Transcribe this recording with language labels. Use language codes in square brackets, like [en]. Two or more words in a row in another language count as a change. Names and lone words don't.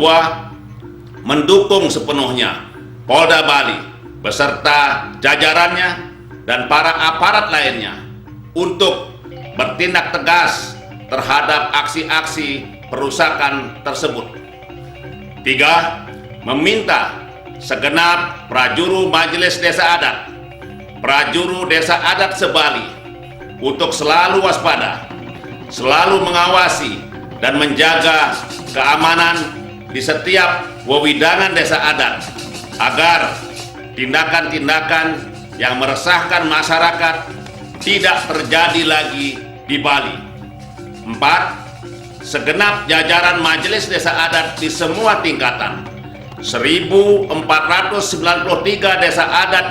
[id] Mendukung sepenuhnya Polda Bali beserta jajarannya dan para aparat lainnya untuk bertindak tegas terhadap aksi-aksi perusakan tersebut. 3. Meminta segenap prajuru Majelis Desa Adat, prajuru Desa Adat se-Bali untuk selalu waspada, selalu mengawasi dan menjaga keamanan di setiap wewidangan desa adat agar tindakan-tindakan yang meresahkan masyarakat tidak terjadi lagi di Bali. 4. Segenap jajaran Majelis Desa Adat di semua tingkatan 1493 desa adat